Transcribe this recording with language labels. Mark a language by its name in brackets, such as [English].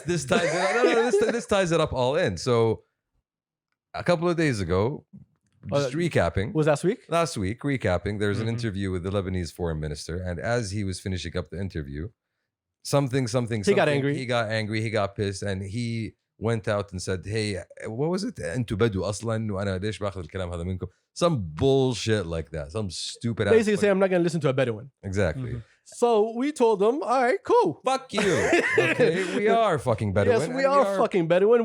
[English] This ties it up. This ties it up all in. So a couple of days ago, just recapping. Was last week? Last week, recapping. There's an interview with the Lebanese foreign minister, and as he was finishing up the interview, something. He got angry. He got pissed, and he went out and said, "Hey, what was it? [Arabic] أنتوا بدو أصلاً وأنا ليش باخذ الكلام هذا منكم?" [English] Some bullshit like that. Some stupid. Basically, say I'm not going to listen to a Bedouin. Exactly. Mm-hmm. So we told them, all right, cool. Fuck you. Okay, we are fucking Bedouin. Yes, we are fucking Bedouin.